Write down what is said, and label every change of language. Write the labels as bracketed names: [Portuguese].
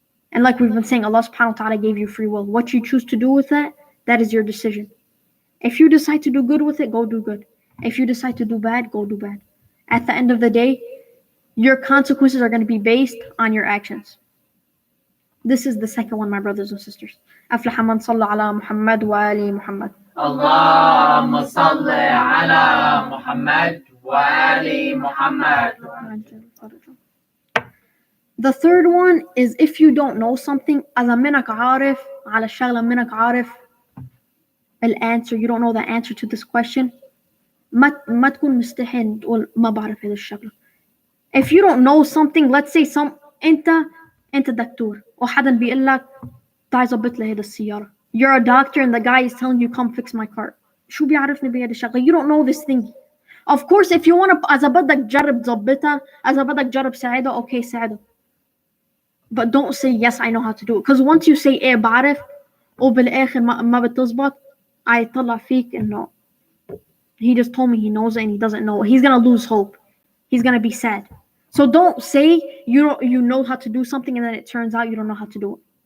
[English] And like we've been saying, Allah subhanahu wa ta'ala gave you free will. What you choose to do with that, that is your decision. If you decide to do good with it, go do good. If you decide to do bad, go do bad. At the end of the day, your consequences are going to be based on your actions. This is the second one, my brothers and sisters. [Arabic] أفلح من صلى على محمد وآل محمد. اللهم صل على محمد وآل محمد. [English] The third one is if you don't know something, [Arabic] إذا منك عارف على الشغلة منك عارف الأnswer, [English] you don't know the answer to this question, [Arabic] ما تكون مستحيل تقول ما بعرف هذا الشغلة. [English] If you don't know something, let's say [Arabic] أنت دكتور وحدا بيقول لك تعال ظبط لي هذا السيارة. [English] You're a doctor and the guy is telling you come fix my car. [Arabic] شو بيعرفني بهذا الشغلة? [English] You don't know this thing. Of course, if you want to, [Arabic] إذا بدك تجرب تظبطها, إذا بدك تجرب ساعدها, okay ساعدها. [English] But don't say yes I know how to do it. Because once you say [Arabic] إيه بعرف وبالآخر ما بتظبط, هيطلع فيك إنه [English] he just told me he knows it and he doesn't know it. He's gonna lose hope. He's gonna be sad. So don't say you know how to do something and then it turns out you don't know how to do it.